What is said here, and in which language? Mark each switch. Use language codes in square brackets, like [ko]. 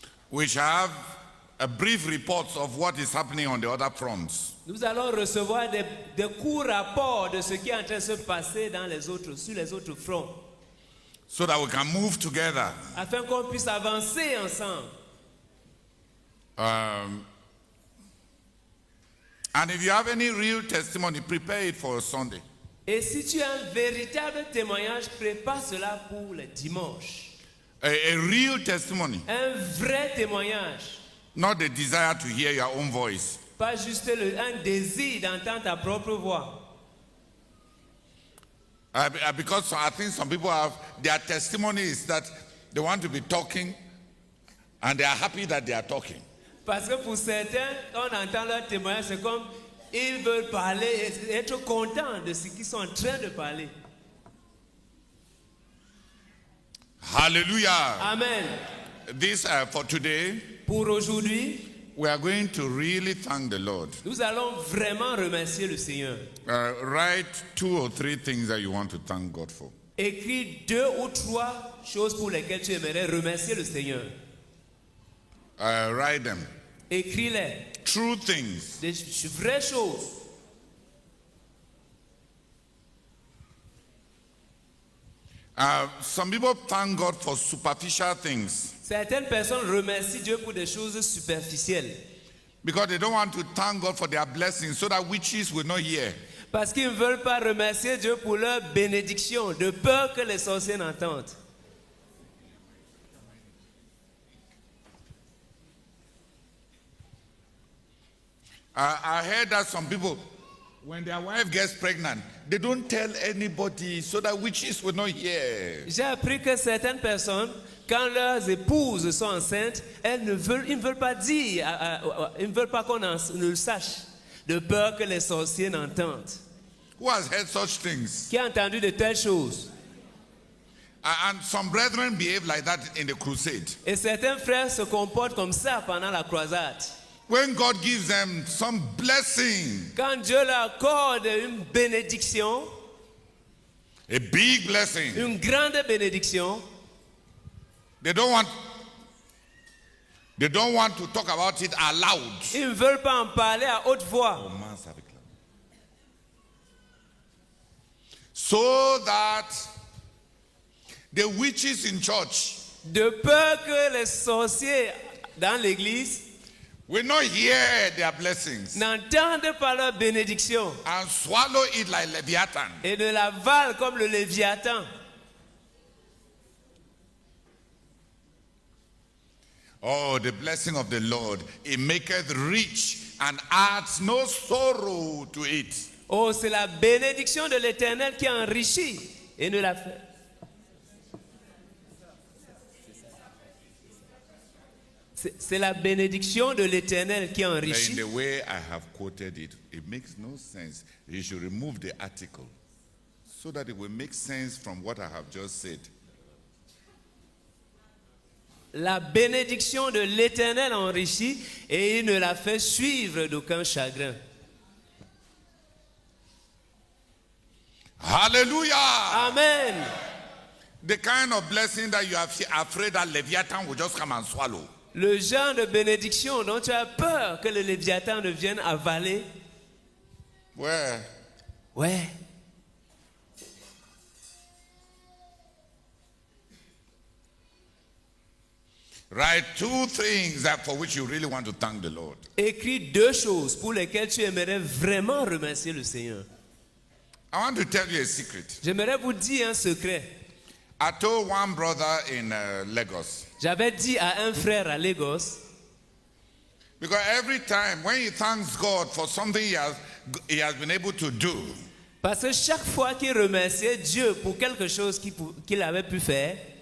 [en] we shall have a brief report of what is happening on the other fronts. [fr] nous allons recevoir des courts rapports de ce qui est en train de se passer sur les autres fronts, [en] So that we can move together. [fr] afin qu'on puisse avancer ensemble. [en] And if you have any real testimony, prepare it for Sunday. [fr] Et si tu as un véritable témoignage, prépare cela pour le dimanche. [en] A real testimony, [fr] Un vrai témoignage. [en] not the desire to hear your own voice. [fr] Pas juste un désir d'entendre ta propre voix. [en] Because I think some people have, their testimony is that they want to be talking and they are happy that they are talking. [fr] Parce que pour certains, quand on entend leur témoignage, c'est comme ils veulent parler et être contents de ce qu'ils sont en train de parler. Hallelujah. Amen. [en] This for today, [fr] Pour aujourd'hui, [en] we are going to really thank the Lord. [fr] nous allons vraiment remercier le Seigneur. [en] Write 2 or 3 things that you want to thank God for. [fr] Écris 2 ou 3 choses pour lesquelles tu aimerais remercier le Seigneur. [en] Write them. [fr] Écris-les. [en] True things. [fr] Des vraies choses. [en] Some people thank God for superficial things [fr] Certaines personnes remercient Dieu pour des choses superficielles. [en] because they don't want to thank God for their blessings so that witches will not hear. [fr] Parce qu'ils ne veulent pas remercier Dieu pour leur bénédiction, de peur que les sorciers n'entendent. [en] I heard that some people, when their wife gets pregnant, they don't tell anybody so that witches will not hear. [fr] J'ai appris que certaines personnes, quand leurs épouses sont enceintes, ils ne veulent pas dire, ils ne veulent pas qu'on ne le sache, de peur que les sorciers n'entendent. [en] Who has heard such things? [fr] Qui a entendu de telles choses? [en] And some brethren behave like that in the crusade. [fr] Et certains frères se comportent comme ça pendant la croisade. [en] When God gives them some blessing, [fr] Quand Dieu leur accorde une bénédiction, [en] a big blessing, [fr] une grande bénédiction, [en] they don't want to talk about it aloud. [fr] ils ne veulent pas en parler à haute voix. [en] So that the witches in church [fr] De peur que les sorciers dans l'église [en] will not hear their blessings [fr] n'entendent pas leur bénédiction [en] and swallow it like Leviathan. [fr] et ne l'avalent comme le Léviathan. [en] Oh, the blessing of the Lord, it maketh rich and adds no sorrow to it. [fr] Oh, c'est la bénédiction de l'Éternel qui enrichit et ne la fait. C'est la bénédiction de l'Éternel qui [en] In [fr] enrichit. [en] the way I have quoted it, it makes no sense. You should remove the article so that it will make sense from what I have just said. [fr] La bénédiction de l'Éternel enrichit et il ne la fait suivre d'aucun chagrin. Hallelujah! Amen. [en] The kind of blessing that you are afraid that Leviathan will just come and swallow. [fr] Le genre de bénédiction dont tu as peur que le Léviathan ne vienne avaler. [en] Where? [fr] Ouais. [en] Write 2 things that for which you really want to thank the Lord. [fr] Écris 2 choses pour lesquelles tu aimerais vraiment remercier le Seigneur. [en] I want to tell you a secret. [fr] J'aimerais vous dire un secret. [en] I told one brother in Lagos, [fr] J'avais dit à un frère à Lagos, [en] because every time when he thanks God for something he has been able to do, [fr] parce que chaque fois qu'il remerciait Dieu pour quelque chose qu'il avait pu faire,